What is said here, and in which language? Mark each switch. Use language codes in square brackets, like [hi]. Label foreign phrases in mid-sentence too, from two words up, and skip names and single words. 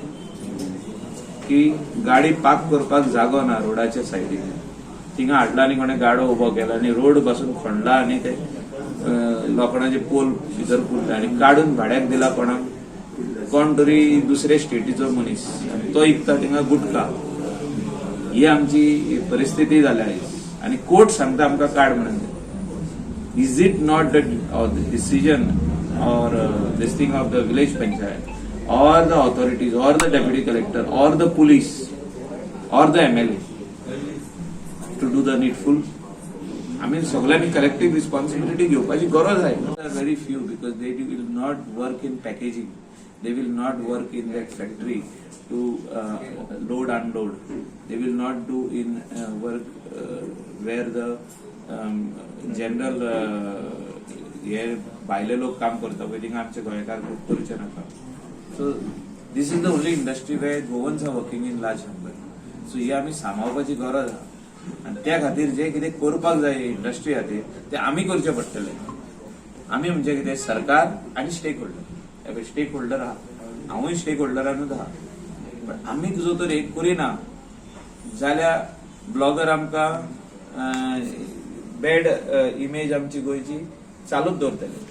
[kok] की गाडी पार्क करपाक जागो ना रोडाच्या सायडीन थिंगा हाडला आनी कोणे गाडो उबो केला आनी रोड पासून खणला आनी ते लोखणाचे पोल भितर पुरता आनी काडून भाड्याक दिला कोण तरी दुसरे स्टेटीचो मनीस तो इकता थिंगा गुटखा ही आमची परिस्थिती जाल्या आनी कोर्ट सांगता आमकां काड म्हणून [en] is it not the decision or this thing of the village panchayat or the authorities or the deputy collector or the police or the MLA to do the needful [kok] आमी सगळ्यांनी कलेक्टिव्ह रिस्पॉन्सिबिलिटी घेवपाची गरज आहे [en] very few because they will not work in packaging they will not work in that factory to load unload they will not do in work where the [kok] general हे भायले लोक काम करता पळय थिंगा आमचे गोंयकार खूब करचे नाका [en] so this is the only industry way Goans are working in large number so [kok] ही आमी सांबाळपाची गरज आहा आनी त्या खातीर जे कितें करपाक जाय इंडस्ट्री खातीर ते आमी करचे पडटले आमी म्हणजे कितें सरकार आनी [en] stake holder stake holder [kok] आहा हांवूय स्टेक होल्डरानूच आहा पण आमी जो तर एक करिना जाल्यार ब्लॉगर आमकां [en] bad image [kok] आमची गोंयची चालूच दवरतले